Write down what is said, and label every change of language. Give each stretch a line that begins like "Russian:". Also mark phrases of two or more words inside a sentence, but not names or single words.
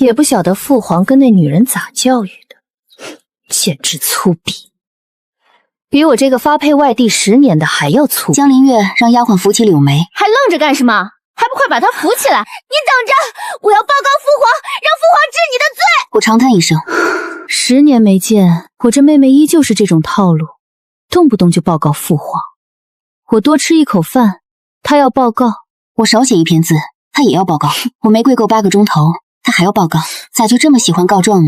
Chinese: 也不曉得父皇跟那女人咋教育的，簡直粗鄙，比我這個發配外地10年的還要粗。江凌月讓丫鬟扶起柳梅，還愣着幹什麼？還不快把她扶起來！你等着，我要報告父皇，讓父皇治你的罪！我长叹一聲，10年沒見，我這妹妹依舊是這種套路，動不動就報告父皇。我多吃一口飯，她要報告； 我少寫一篇字，她也要報告。我沒跪夠8個鐘頭，她還要報告，咋就這麼喜歡告狀呢？